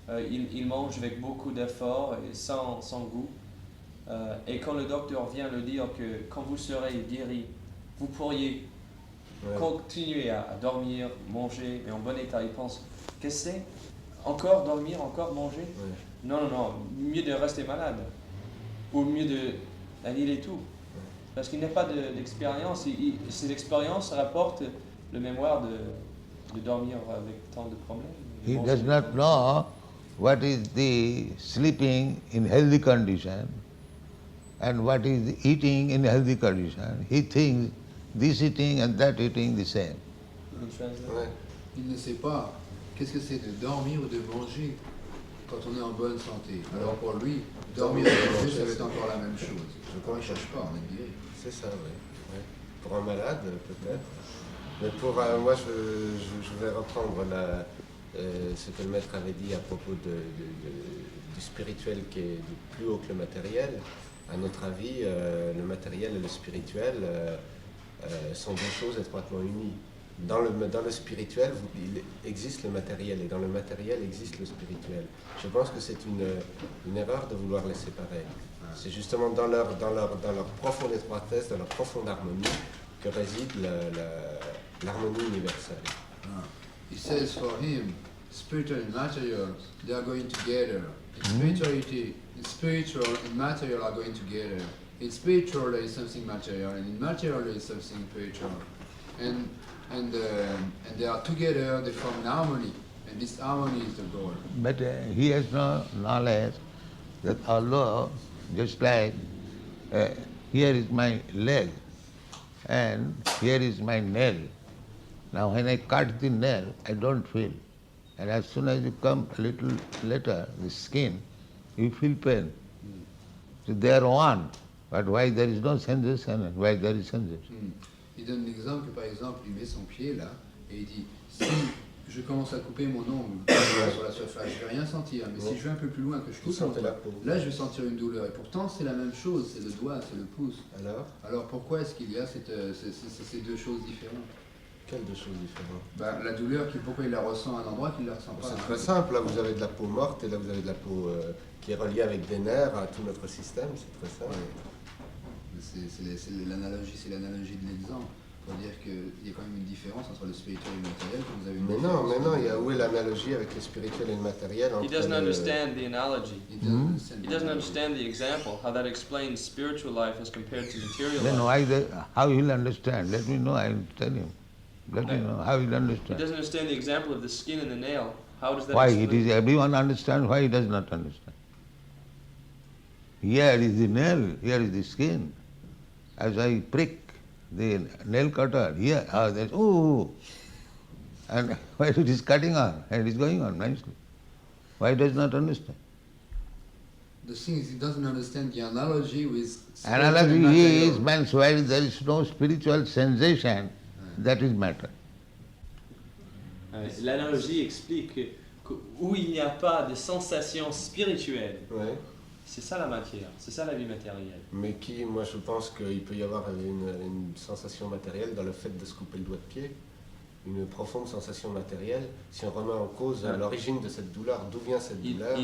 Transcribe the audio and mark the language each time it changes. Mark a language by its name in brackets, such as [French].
[French] Il mange avec beaucoup d'efforts et sans goût. Et quand le docteur vient lui dire que quand vous serez guéri, vous pourriez continuer à dormir, manger, mais en bon état, il pense, qu'est-ce que c'est? Encore dormir, encore manger? Non, mieux de rester malade. Ou mieux d'annuler tout. Parce qu'il n'a pas d'expérience. Ses expériences rapportent le mémoire de dormir avec tant de problèmes. [English] He does not know what is the sleeping in healthy condition and what is the eating in healthy condition. He thinks this eating and that eating the same. [French] Ouais. Il ne sait pas qu'est-ce que c'est de dormir ou de manger quand on est en bonne santé. Alors pour lui, dormir et manger, ça va être encore la même chose. Je crois qu'il ne cherche pas, on est guéri. C'est ça, oui. Ouais. Pour un malade, peut-être. Mais pour moi, je vais reprendre ce que le maître avait dit à propos du spirituel qui est plus haut que le matériel. À notre avis, le matériel et le spirituel sont deux choses étroitement unies. Dans le spirituel, il existe le matériel, et dans le matériel existe le spirituel. Je pense que c'est une erreur de vouloir les séparer. C'est justement dans leur profonde étroitesse, dans leur profonde harmonie, que réside l'harmonie universelle. [English] He says for him, spiritual and material, they are going together. Spirituality, spiritual and material are going together. In spiritual there is something material, and in material there is something spiritual. And they are together, they form an harmony, and this harmony is the goal. But he has no knowledge that although, just like here is my leg and here is my nail. Now when I cut the nail, I don't feel. And as soon as you come a little later, the skin, you feel pain. So they are one. But why there is no sensation and why there is sensation? [French] Il donne l'exemple que par exemple, il met son pied là et il dit si je commence à couper mon ongle sur la surface, je vais rien sentir, mais si je vais un peu plus loin que je coupe mon doigt, là je vais sentir une douleur. Et pourtant c'est la même chose, c'est le doigt, c'est le pouce. Alors pourquoi est-ce qu'il y a ces deux choses différentes? Quelles deux choses différentes? La douleur, pourquoi il la ressent à un endroit qu'il ne la ressent pas? C'est très simple, là vous avez de la peau morte et là vous avez de la peau qui est reliée avec des nerfs à tout notre système, c'est très simple. C'est l'analogie de l'exemple, pour dire qu'il y a quand même une différence entre le spirituel et le matériel. Vous avez mais non, où est l'analogie avec le spirituel et le matériel? [English] He doesn't understand the analogy. He doesn't understand the example, how that explains spiritual life as compared to material Then life. how he will understand? Let me know, I will tell him. Let me know how he will understand. He doesn't understand the example of the skin and the nail. How does that Why? explain? It is everyone understands, why he does not understand? Here is the nail, here is the skin. As I prick the nail cutter here, there's and why it is cutting on, and it is going on nicely. Why he does not understand? The thing is, he doesn't understand the analogy with... Analogy is, means where there is no spiritual sensation, that is matter. [French] L'analogie explique que où il n'y a pas de sensation spirituelle, c'est ça la matière, c'est ça la vie matérielle. Mais moi je pense qu'il peut y avoir une sensation matérielle dans le fait de se couper le doigt de pied, une profonde sensation matérielle, si on remet en cause l'origine de cette douleur, d'où vient cette douleur.